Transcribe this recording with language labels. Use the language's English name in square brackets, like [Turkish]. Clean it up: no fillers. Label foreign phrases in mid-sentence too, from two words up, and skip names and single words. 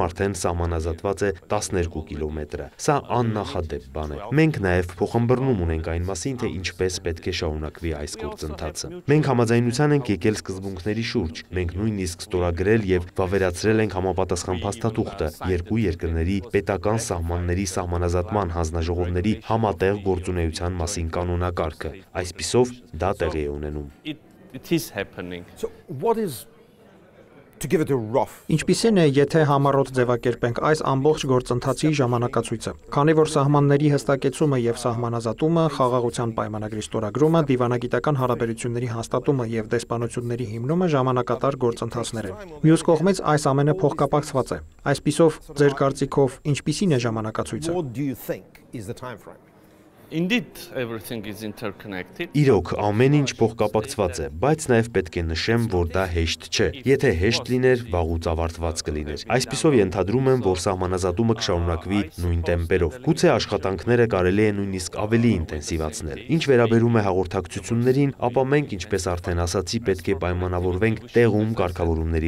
[Armenian] արդեն սահմանազատված է 12 կիլոմետրը։ Սա աննախադեպ բան է։ Մենք նաեւ փոխըմբռնում ունենք այն մասին, թե ինչպես պետք է շարունակվի այս գործընթացը։ Մենք համաձայնության ենք եկել սկզբունքների շուրջ։ Մենք նույնիսկ ստորագրել եւ վավերացրել ենք համապատասխան փաստաթուղթը երկու երկրների պետական սահմանների սահմանազատման հանձնաժողովների համատեղ գործունեության մասին կանոնակարգը։ Այսպիսով դա տեղի է ունենում։ [English] It is happening. So what is, to give it a rough, [Armenian] Ինչպիսին է, եթե համառոտ ձևակերպենք այս ամբողջ գործընթացի ժամանակացույցը։ Քանի որ սահմանների հստակեցումը եւ սահմանազատումը, խաղաղության պայմանագրի ստորագրումը, դիվանագիտական հարաբերությունների հաստատումը եւ դեսպանությունների հիմնումը ժամանակատար գործընթացներ են։ Մյուս կողմից այս ամենը փոխկապակցված է։ Այսպիսով, ձեր կարծիքով ինչպիսին է ժամանակացույցը։ [English] what do you think is the time frame? Indeed, everything is interconnected. [Armenian] Իրոք, ամեն ինչ փոխկապակցված է, բայց նաև պետք է նշեմ, որ դա հեշտ չէ։ Եթե հեշտ լիներ, վաղուց ավարտված կլիներ։ Այսպիսով ենթադրում եմ, որ սահմանազատումը կշարունակվի նույն տեմպերով։ Գուցե աշխատանքները կարելի է նույնիսկ ավելի ինտենսիվացնել։ Ինչ վերաբերում է հաղորդակցություններին, ապա մենք, ինչպես արդեն ասացի, պետք է պայմանավորվենք տեղում կարգավորումների